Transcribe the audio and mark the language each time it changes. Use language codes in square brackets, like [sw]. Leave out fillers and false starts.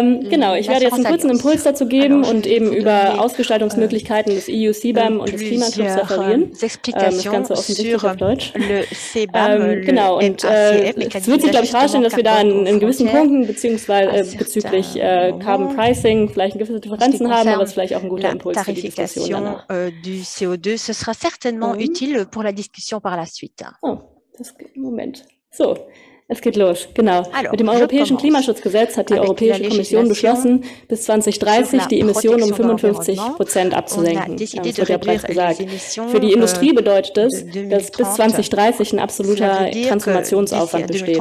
[de] Genau, ich werde jetzt einen kurzen Impuls dazu geben und eben über Ausgestaltungsmöglichkeiten des EU CBAM und des Klimaclubs referieren. Das Ganze offensichtlich auf Deutsch. Genau, und es wird sich, glaube ich, herausstellen, dass wir da in gewissen Punkten bezüglich Carbon Pricing vielleicht gewisse Differenzen haben, aber es ist vielleicht auch ein guter Impuls für die Diskussion danach. [fr] Du CO2, ce sera certainement utile pour la discussion par la suite. [de] Oh, das geht. Moment. So. Es geht los, genau. Mit dem Europäischen Klimaschutzgesetz hat die Europäische Kommission beschlossen, bis 2030 die Emissionen um 55% abzusenken. Das wird ja bereits gesagt. Für die Industrie bedeutet es, dass bis 2030 ein absoluter Transformationsaufwand besteht.